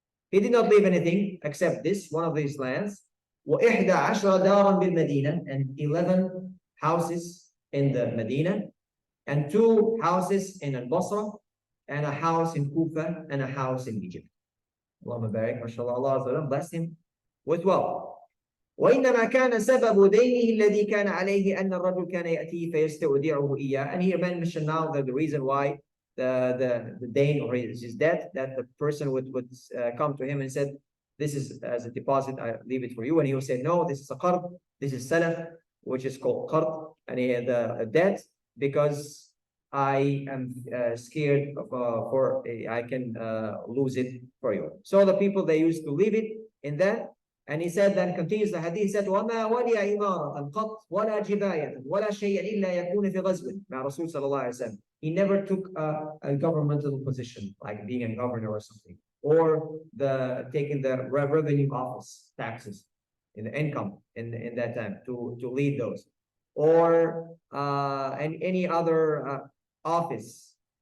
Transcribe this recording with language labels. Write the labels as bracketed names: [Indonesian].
[English] He did not leave anything except this, one of these lands. [Arabic] وَإِحْدَى عَشْرَ دَارًا بِالْمَدِينَةِ, [English] and 11 houses in the Medina, and 2 houses in Al-Basra, and a house in Kufa, and a house in Egypt. Allahumma barik, mashallah, Allah blessed him with wealth. [Arabic] وإنما كان سبب دينه الذي كان عليه أن الرجل كان يأتيه فيستودعه إياه. [English] And here mentioned now that the reason why the Dane or his debt, that the person would come to him and said, this is as a deposit, I leave it for you. And he would say, no, this is a qard, this is salaf, which is called qard, and he had a debt because I am scared for I can lose it for you. So the people, they used to leave it in that. And he said, then continues the hadith, he said, [Arabic] وَمَا وَلِيَ إِمَارَةً قَطْ وَلَا جِبَايَةً وَلَا شَيْءًا إِلَّا يَكُونُ فِي غَزْوٍ مع رسول صلى الله عليه وسلم. [English] He never took a governmental position, like being a governor or something, or taking the revenue office taxes in the income in that time to lead those, or and any other office.